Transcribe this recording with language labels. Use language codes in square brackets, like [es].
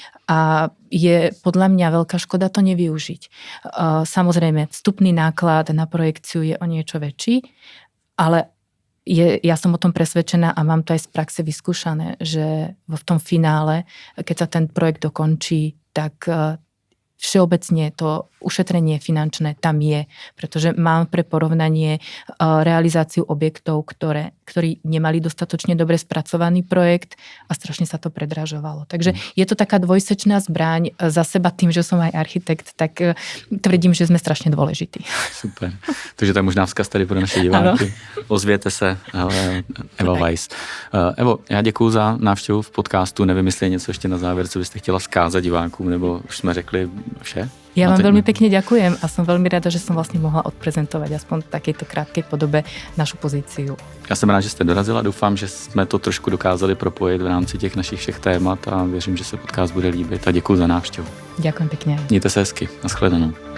[sk] A je podľa mňa veľká škoda to nevyužiť. Samozrejme, vstupný náklad na projekciu je o niečo väčší, ale ja som o tom presvedčená a mám to aj z praxe vyskúšané, že v tom finále, keď sa ten projekt dokončí, tak všeobecne to ušetrenie finančné tam je, pretože mám pre porovnanie realizáciu objektov, ktorí nemali dostatočne dobre spracovaný projekt a strašne sa to predražovalo. Takže je to taká dvojsečná zbraň. Za seba tým, že som aj architekt, tak tvrdím, že sme strašne dôležití. Super. [cs] Takže to je možná vzkaz tady pro naše diváky. Ozvěte se, Eva Weiss. Evo, já děkuju za návštěvu v podcastu. Nevím, jestli je něco ještě na závěr, co byste chtěla vzkázat divákům, nebo už jsme řekli vše? [sk] Ja vám veľmi pekne ďakujem a som veľmi rada, že som vlastne mohla odprezentovať aspoň v takejto krátkej podobe našu pozíciu. [cs] Já jsem rád, že jste dorazila. Doufám, že jsme to trošku dokázali propojit v rámci těch našich všech témat a věřím, že se podcast bude líbit. A děkuju za návštěvu. [sk] Ďakujem pekne. [cs] Mějte se hezky. Naschledanou.